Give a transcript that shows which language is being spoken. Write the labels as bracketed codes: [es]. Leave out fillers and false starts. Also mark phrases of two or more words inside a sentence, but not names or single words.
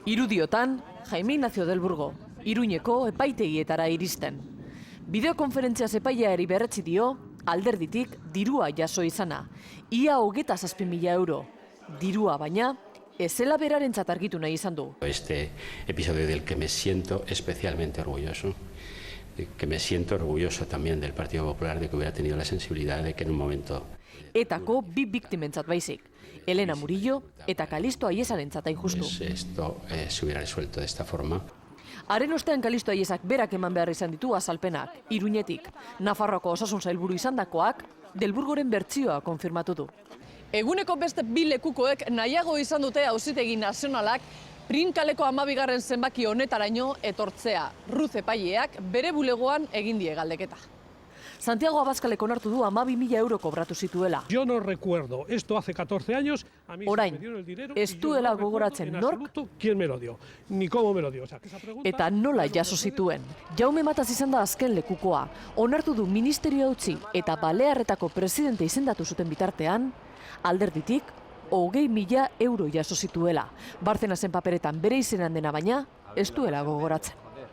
[eu] Irudiotan, Jaime Ignacio del Burgo, Iruñeko epaitegietara iristen. Bideokonferentziaz epaileari berretsi dio, alderditik dirua jaso izana. Ia 27.000 euro. Dirua baina, ez zela berarentzat argitu nahi izan du. [es] Este episodio del que me siento especialmente orgulloso. Que me siento orgulloso también del Partido Popular de que hubiera tenido la sensibilidad de que en un momento... [eu] Etako bi biktimentzat baizik. Elena Murillo eta Kalisto Aiesarentzat hain justu. [es] Esto se hubiera resuelto de esta forma. [eu] Haren ostean Kalisto Aiesak berak eman behar izan ditu azalpenak, Iruñetik. Nafarroako osasun sailburu izandakoak, Del Burgoren bertsioa konfirmatu du. Eguneko beste bi lekukoek nahiago izan dute Auzitegi Nazionalak prinkaleko 12. zenbaki honetaraino etortzea. Ruz epaileak bere bulegoan egin die galdeketa. Santiago Abaskalek onartu du 12.000 euro kobratu zituela. [es] Yo no recuerdo, esto hace 14 años, a mí [eu] Orain, [es] se me dieron el dinero [eu] ez [es] y yo [eu] duela [es] no recuerdo [eu] gogoratzen [es] en [eu] nork [es] absoluto quién me lo dio, ni cómo me lo dio. O sea, que esa pregunta... [eu] eta nola jaso zituen. Jaume Mataz izan da azken lekukoa. Onartu du ministerioa utzi eta Balearretako presidente izendatu zuten bitartean, alderditik 20.000 euro jaso zituela. Bartzenasen paperetan bere izenan dena baina, ez duela gogoratzen.